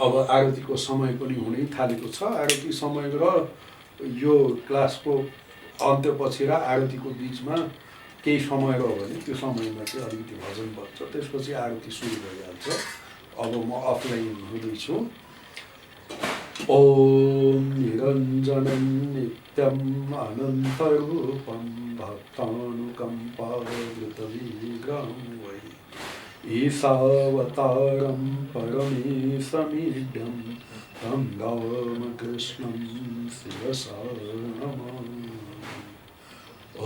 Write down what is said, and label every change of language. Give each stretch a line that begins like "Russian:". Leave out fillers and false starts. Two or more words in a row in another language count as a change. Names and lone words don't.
Nepali: अब आरतीको समय पनि हुनै थालेको छ। आरती समय र यो क्लासको अन्त्यपछि र आरतीको बिचमा केही समय रह्यो भने त्यो समयमा चाहिँ अलिकति भजन बज्छ, त्यसपछि आरती सुरु भइहाल्छ। अब म अफलाइन हुँदैछु।
Sanskrit: ओम निरञ्जनं नित्यम् अनन्तरूपं भक्तानुकम्पावृतविग्रहं वै ईशावतारं परमेशमीड्यं तं रामकृष्णं शिरसा नमामि।